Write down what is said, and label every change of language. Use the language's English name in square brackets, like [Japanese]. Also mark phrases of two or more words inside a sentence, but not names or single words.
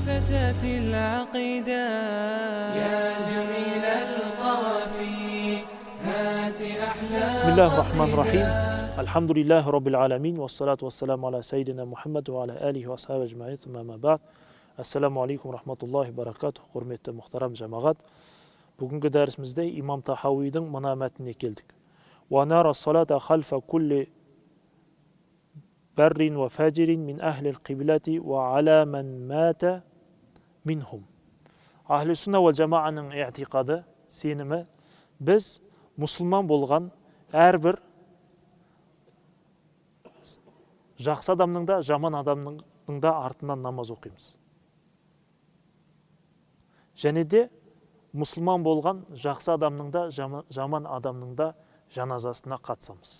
[Arabic] وحدة العقيدة يا جميل القوافي هات أحلى بسم الله الرحمن الرحيم. الحمد لله رب العالمين والصلاة والسلام على سيدنا محمد وعلى آله وصحبه أجمعين ثم ما بعد. السلام عليكم رحمة الله بركاته. [Kazakh] Құрметті мұхтарам жамағат. Бүгінгі дәрісімізде имам Тахауидің мына мәтініне келдік. [Arabic] ونرى الصلاة خلف كل بر وفاجر من أهل القبلة وعلى من مات منهم. أهل السنة والجماعة [Kazakh] i'tiqadı, сенімі, біз мұсылман болған әрбір жақсы адамның да, жаман адамның да артынан намаз оқимыз. Және де мұсылман болған жақсы адамның да, жаман адамның да жаназасына қатысамыз.